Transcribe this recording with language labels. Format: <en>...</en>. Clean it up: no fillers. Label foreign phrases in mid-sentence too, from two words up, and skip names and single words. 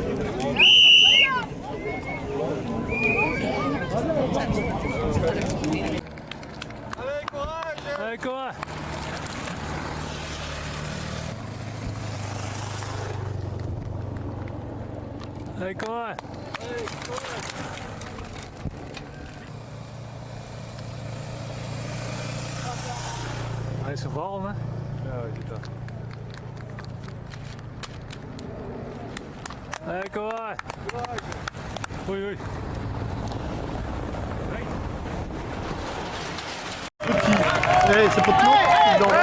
<fr>Allez, courage. Allez, courage.</fr> <nl>Hij is gevallen, hè? Ja, ik weet dat. Hé, kom maar! Oei, oei.</nl> <fr>Hey, c'est pas tout.</fr>